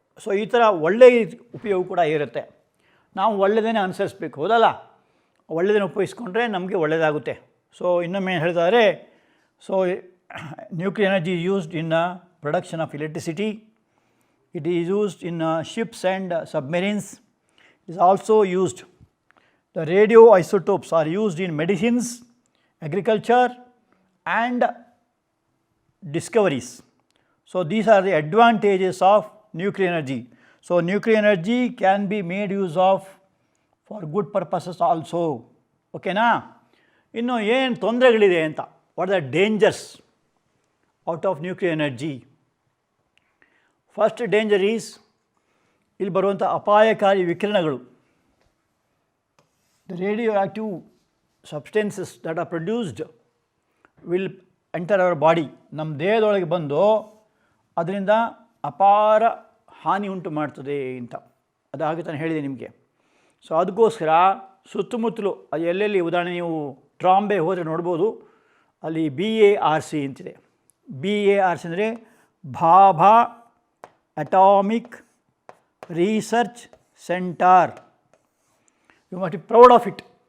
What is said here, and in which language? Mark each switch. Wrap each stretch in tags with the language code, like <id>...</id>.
<kn>So ಈ ಥರ ಒಳ್ಳೆಯ ಉಪಯೋಗ ಕೂಡ ಇರುತ್ತೆ. ನಾವು ಒಳ್ಳೆಯದನ್ನೇ ಅನುಸರಿಸಬೇಕು, ಹೌದಲ್ಲ? ಒಳ್ಳೆಯದನ್ನು ಉಪಯೋಗಿಸ್ಕೊಂಡ್ರೆ ನಮಗೆ ಒಳ್ಳೆಯದಾಗುತ್ತೆ. ಸೊ ಇನ್ನೊಮ್ಮೆ ಹೇಳಿದಾರೆ, so</kn> <en>Nuclear energy used in production of electricity. It is used in ships and submarines. It is also used. The radio isotopes are used in medicines, agriculture and discoveries. So these are the advantages of nuclear energy. So nuclear energy can be made use of for good purposes also. Okay na?</en> <kn>ಇನ್ನು ಏನು ತೊಂದರೆಗಳಿದೆ ಅಂತ,</kn> <en>What are the dangers out of nuclear energy? First danger is,</en> <kn>ಇಲ್ಲಿ ಬರುವಂಥ ಅಪಾಯಕಾರಿ ವಿಕಿರಣಗಳು.</kn> <en>The radioactive substances that are produced will enter our body.</en> <kn>ನಮ್ಮ ದೇಹದೊಳಗೆ ಬಂದು ಅದರಿಂದ ಅಪಾರ ಹಾನಿ ಉಂಟು ಮಾಡ್ತದೆ ಅಂತ. ಅದಾಗಿ ತಾನು ಹೇಳಿದೆ ನಿಮಗೆ. ಸೊ ಅದಕ್ಕೋಸ್ಕರ ಸುತ್ತಮುತ್ತಲು ಅದು ಎಲ್ಲೆಲ್ಲಿ, ಉದಾಹರಣೆ ನೀವು ಟ್ರಾಂಬೆ ಹೋದರೆ ನೋಡ್ಬೋದು, ಅಲ್ಲಿ BARC ಅಂತಿದೆ.</kn> <en>BARC ಅಂದರೆ Bhabha atomic research centre. You must be proud of it.</en>